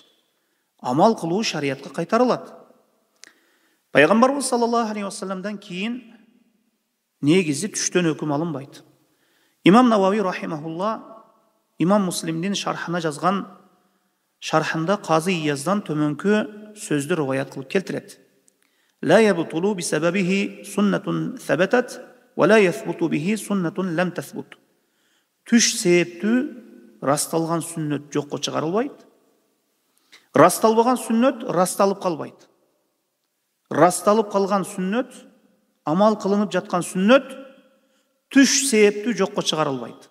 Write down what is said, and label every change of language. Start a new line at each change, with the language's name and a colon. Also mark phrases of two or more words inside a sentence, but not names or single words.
Kyrgyz: Амал кылуу шариятка кайтарылат. Пайгамбарыбыз
Arabic: صلى الله عليه وسلم
Kyrgyz: кийин негизи түштөн өкүм алынбайт. Имам Навави рахимахулла Имам Муслимдин шархына жазган шархында Казы Ияздан төмөнкү сөздү риваят кылып келтирет.
Arabic: لا يبطل بسببه سنة ثبتت ولا يثبت به سنة لم تثبت.
Kyrgyz: Түш себептүү расталган сүннөт жокко чыгарылбайт. Расталбаган сүннөт расталып калбайт. Расталып калган сүннөт, амал кылынып жаткан сүннөт түш себептүү жокко чыгарылбайт.